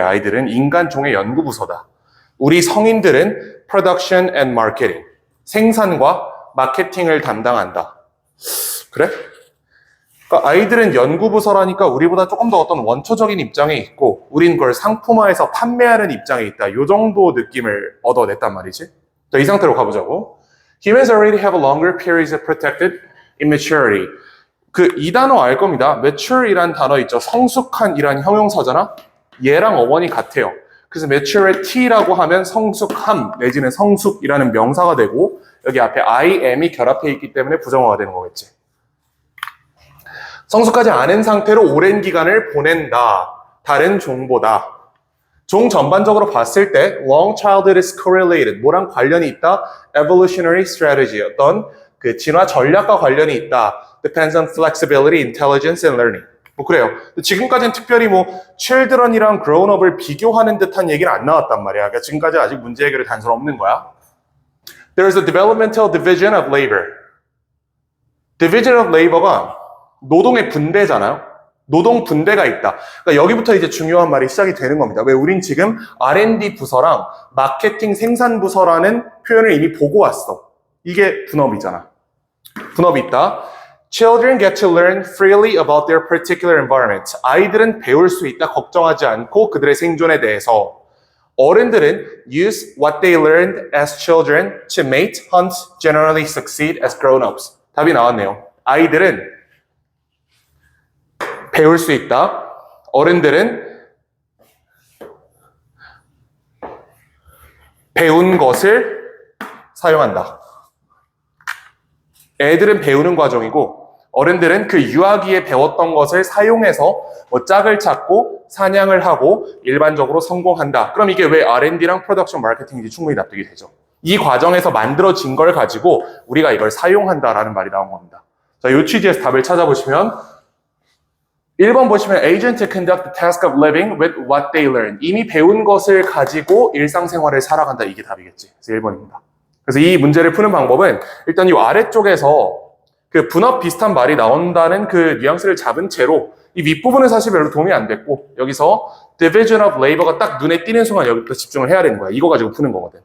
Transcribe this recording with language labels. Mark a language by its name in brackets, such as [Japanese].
[Korean] 아이들은 인간종의 연구 부서다. 우리 성인들은 Production and Marketing, 생산과 마케팅을 담당한다. 그래? 그러니까 아이들은 연구 부서라니까 우리보다 조금 더 어떤 원초적인 입장에 있고 우린 그걸 상품화해서 판매하는 입장에 있다. 이 정도 느낌을 얻어냈단 말이지. 자, 이 상태로 가보자고. [English] Humans already have a longer periods of protected immaturity. [Korean] 그 이 단어 알 겁니다. mature이란 단어 있죠. 성숙한이란 형용사잖아. 얘랑 어원이 같아요. 그래서 maturity라고 하면 성숙함 내지는 성숙이라는 명사가 되고 여기 앞에 I am이 결합해 있기 때문에 부정어가 되는 거겠지. 성숙하지 않은 상태로 오랜 기간을 보낸다. 다른 종보다. 종 전반적으로 봤을 때 [English] long childhood is correlated. [Korean] 뭐랑 관련이 있다? evolutionary strategy. 어떤 그 진화 전략과 관련이 있다. [English] depends on flexibility, intelligence, and learning. [Korean] 뭐 그래요. 지금까지는 특별히 뭐 children이랑 grown-up을 비교하는 듯한 얘기는 안 나왔단 말이야. 그러니까 지금까지 아직 문제 해결에 단서는 없는 거야. [English] There is a developmental division of labor. [Korean] Division of labor가 노동의 분배잖아요. 노동 분배가 있다. 그러니까 여기부터 이제 중요한 말이 시작이 되는 겁니다. 왜 우린 지금 R&D 부서랑 마케팅 생산 부서라는 표현을 이미 보고 왔어. 이게 분업이잖아. 분업이 있다. [English] Children get to learn freely about their particular environment. [Korean] 아이들은 배울 수 있다. 걱정하지 않고 그들의 생존에 대해서. 어른들은 [English] use what they learned as children to mate, hunt, generally succeed as grown-ups. [Korean] 답이 나왔네요. 아이들은 배울 수 있다. 어른들은 배운 것을 사용한다. 애들은 배우는 과정이고 어른들은 그 유아기에 배웠던 것을 사용해서 뭐 짝을 찾고 사냥을 하고 일반적으로 성공한다. 그럼 이게 왜 R&D랑 프로덕션 마케팅인지 충분히 납득이 되죠. 이 과정에서 만들어진 걸 가지고 우리가 이걸 사용한다라는 말이 나온 겁니다. 자, 이 취지에서 답을 찾아보시면 1번 보시면 [English] agent to conduct the task of living with what they learn. [Korean] 이미 배운 것을 가지고 일상생활을 살아간다. 이게 답이겠지. 그래서 1번입니다. 그래서 이 문제를 푸는 방법은 일단 이 아래쪽에서 그 분업 비슷한 말이 나온다는 그 뉘앙스를 잡은 채로 이 윗부분은 사실 별로 도움이 안 됐고 여기서 division of labor가 딱 눈에 띄는 순간 여기부터 집중을 해야 되는 거야. 이거 가지고 푸는 거거든.